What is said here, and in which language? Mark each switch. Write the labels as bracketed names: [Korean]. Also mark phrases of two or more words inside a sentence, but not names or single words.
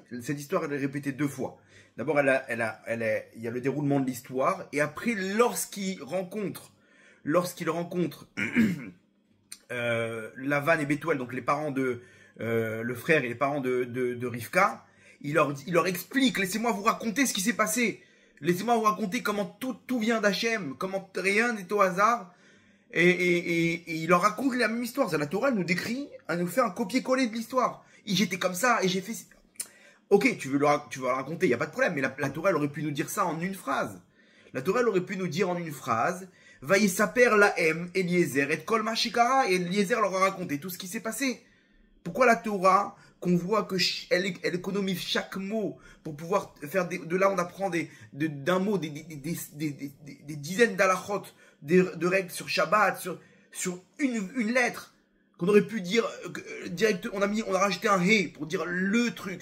[French] Cette histoire elle est répétée deux fois. D'abord il y a le déroulement de l'histoire et après lorsqu'il rencontre Lavan et Bethuel, donc les parents de le frère et les parents de Rivka, il leur explique, laissez-moi vous raconter ce qui s'est passé, laissez-moi vous raconter comment tout vient d'Hachem, comment rien n'est au hasard, et il leur raconte la même histoire. La Torah elle nous décrit, elle nous fait un copier-coller de l'histoire. J'étais comme ça et j'ai fait... Ok, tu veux le raconter, il n'y a pas de problème, mais la Torah elle aurait pu nous dire ça en une phrase. La Torah elle aurait pu nous dire en une phrase, [Hebrew] ויספר להם אליעזר את כל מה שקרה, [French] et Eliezer leur a raconté tout ce qui s'est passé. Pourquoi la Torah, qu'on voit qu'elle économise chaque mot pour pouvoir faire de là on apprend d'un mot des dizaines d'halachot, de règles sur Shabbat, sur une lettre qu'on aurait pu dire direct, on a rajouté un hé pour dire le truc.